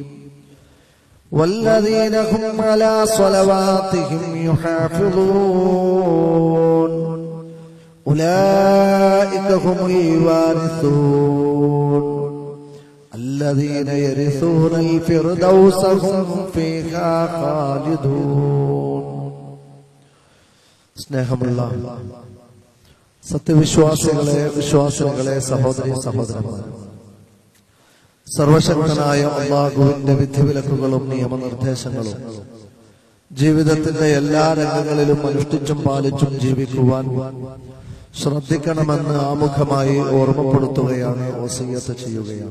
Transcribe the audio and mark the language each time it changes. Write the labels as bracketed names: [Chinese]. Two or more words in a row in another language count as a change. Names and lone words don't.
[Arabic] والذين هم على صلواتهم يحافظون أولئك هم الوارثون الذين يرثون الفردوس هم فيها خالدون. [Malayalam] സ്നേഹമുള്ള സത്യവിശ്വാസികളെ, വിശ്വാസികളെ, സഹോദരി സഹോദരന്മാരെ, സർവശക്തനായ അല്ലാഹുവിന്റെ വിധിവിലക്കുകളും നിയമനിർദ്ദേശങ്ങളും ജീവിതത്തിന്റെ എല്ലാ രംഗങ്ങളിലും അനുഷ്ഠിച്ചും പാലിച്ചും ജീവിക്കുവാൻ ശ്രദ്ധിക്കണമെന്ന് ആമുഖമായി ഓർമ്മപ്പെടുത്തുകയാണ്, വസിയ്യത്ത് ചെയ്യുകയാണ്.